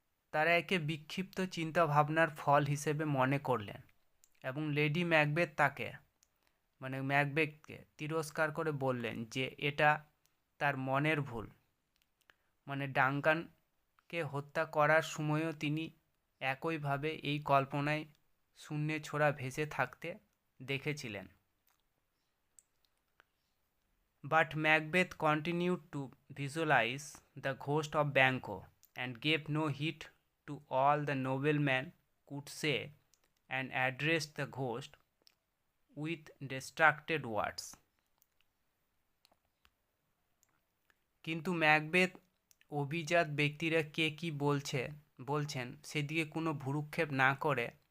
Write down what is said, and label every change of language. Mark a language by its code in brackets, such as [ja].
[bn] তারা একে বিক্ষিপ্ত চিন্তাভাবনার ফল হিসেবে মনে করলেন এবং লেডি ম্যাকবেথ ম্যাকবেথকে তিরস্কার করে বললেন যে এটা তার মনের ভুল। মানে ডাঙ্কানকে হত্যা করার সময়ও তিনি একইভাবে এই কল্পনায় শূন্যে ছোড়া ভেসে থাকতে দেখেছিলেন। [en] But Macbeth continued to visualize the ghost of Banquo and gave no heed to all the nobleman could say and addressed the ghost with distracted words. [bn] কিন্তু ম্যাকবেথ অভিজাত ব্যক্তিরা কে কি বলছেন সেদিকে কোনো ভ্রুক্ষেপ না করে